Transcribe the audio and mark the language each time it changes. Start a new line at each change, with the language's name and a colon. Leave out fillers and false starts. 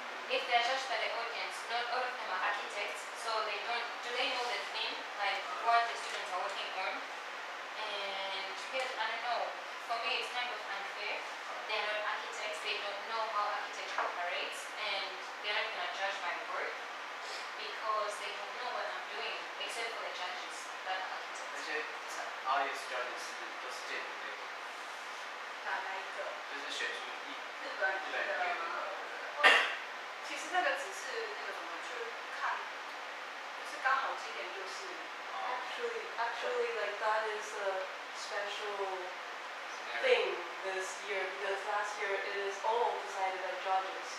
English: If they are judged by the audience, not all of them are architects, so do they know the theme, like what the students are working on? And because I don't know, for me it's kind of unfair. They are not architects, they don't know how architecture operates, and they are not going to judge my work because they don't know what I'm doing, except for the judges that are architects.
Chinese: 那些
English: audience judges
Chinese: 都是建筑类的。哪一个？就是选出日本的吗？其实那个只是那个怎么去看，就是刚好今年就是。
English: Actually, like that is a special thing this year because last year it is all decided by judges.